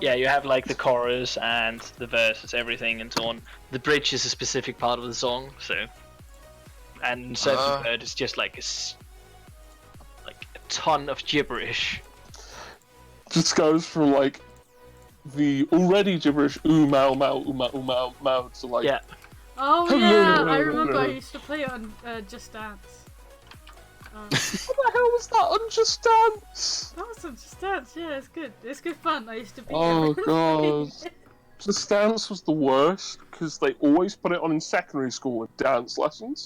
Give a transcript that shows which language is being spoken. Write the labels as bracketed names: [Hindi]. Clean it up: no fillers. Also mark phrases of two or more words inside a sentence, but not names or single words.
[English] Yeah, you have like the chorus and the verses, everything and so on. The bridge is a specific part of the song, so. And Surfing Bird is just like like a ton of gibberish. Just goes from like the already gibberish ooh mau mau ooh mau ooh mau mau to like Yeah. Oh yeah, I remember I used to play it on Just Dance. what the hell was that on Just Dance? That was on Just Dance, yeah, it's good. It's good fun. I used to be Oh god. Just Dance was the worst because they always put it on in secondary school with dance lessons.